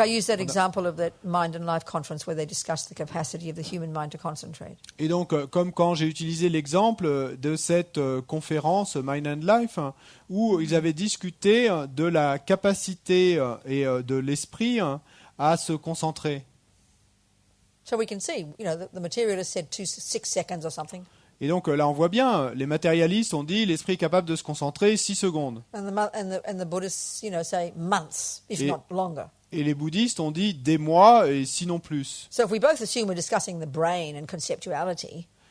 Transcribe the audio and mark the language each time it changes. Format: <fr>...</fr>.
<en>Like I used that example of that Mind and Life conference where they discussed the capacity of the human mind to concentrate.</en> <fr>Et donc, comme quand j'ai utilisé l'exemple de cette conférence Mind and Life, où ils avaient discuté de la capacité et de l'esprit à se concentrer.</fr> <en>So we can see, the materialist said 6 seconds or something,</en> <fr>Et donc là, on voit bien, les matérialistes ont dit l'esprit est capable de se concentrer 6 secondes.</fr> <en>and the Buddhists, say months, if</en> <fr>Et-</fr> <en>not longer.</en> <fr>Et les bouddhistes ont dit des mois et sinon plus.</fr> <en>So if we both assume we're discussing the brain and conceptuality,</en>